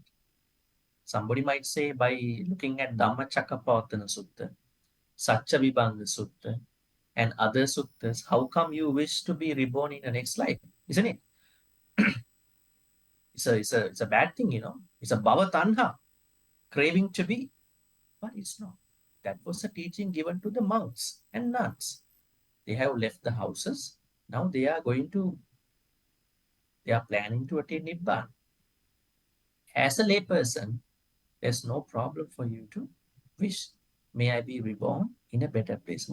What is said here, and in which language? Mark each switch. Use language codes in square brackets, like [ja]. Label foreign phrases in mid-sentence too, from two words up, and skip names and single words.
[en] Somebody might say by looking at Dhammacakkappavattana Sutta, Satchavibhanga Sutta, and other suttas, how come you wish to be reborn in the next life? Isn't it? It's a bad thing, you know. It's a [pi] bhava tanha, [en] craving to be, but it's not. That was a teaching given to the monks and nuns. They have left the houses. Now they are planning to attain Nibbana. As a layperson, there's no problem for you to wish, may I be reborn in a better place.